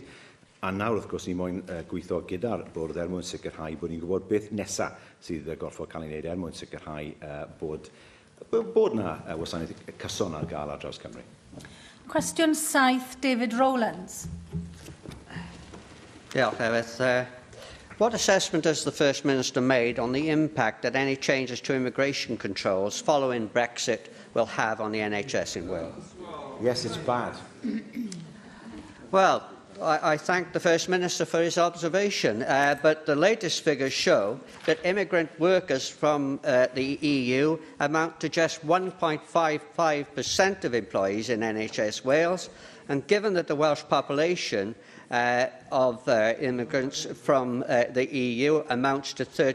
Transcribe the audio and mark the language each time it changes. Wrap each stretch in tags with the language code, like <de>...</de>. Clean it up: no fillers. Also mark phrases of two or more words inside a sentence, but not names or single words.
<cy>A nawr, wrth gwrs, ni moyn gweithio gyda'r bwrdd mwyn sicrhau bod ni'n gwybod beth nesaf sydd gorfod cael ei wneud mwyn sicrhau bod yna wasanaeth cyson ar gael ar draws Cymru. Cwestiwn 7, David Rowlands. Diolch, Ewyth.</cy> <en>What assessment has the First Minister made on the impact that any changes to immigration controls following Brexit will have on the NHS in Wales? Yes, it's bad. Well, I thank the First Minister for his observation, but the latest figures show that immigrant workers from the EU amount to just 1.55% of employees in NHS Wales, and given that the Welsh population of immigrants from the EU amounts to</en>